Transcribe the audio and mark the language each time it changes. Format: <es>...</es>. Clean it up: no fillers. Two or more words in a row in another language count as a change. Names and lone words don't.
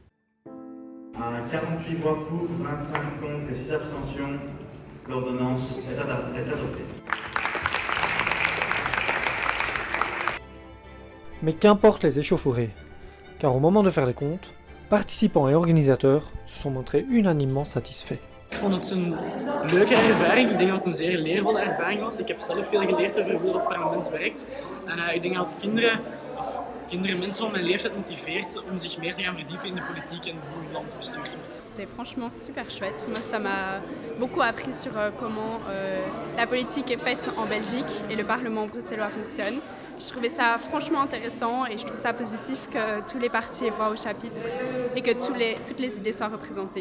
<fr>À 48 voix pour, 25 contre et 6 abstentions, l'ordonnance est adoptée. Mais qu'importe les échauffourées, car au moment de faire les comptes, participants et organisateurs se sont montrés unanimement satisfaits.</fr> <nl>Ik vond het een leuke ervaring. Ik denk dat het een zeer leervolle ervaring was. Ik heb zelf veel geleerd over hoe het parlement werkt. En ik denk dat kinderen, mensen van mijn leeftijd motiveert om zich meer te gaan verdiepen in de politiek en hoe het land bestuurd wordt.</nl> <fr>C'était franchement super chouette. Moi, ça m'a beaucoup appris sur comment la politique est faite en Belgique et le Parlement bruxellois fonctionne. Je trouvais ça franchement intéressant et je trouve ça positif que tous les partis aient voix au chapitre et que toutes les idées soient représentées.</fr>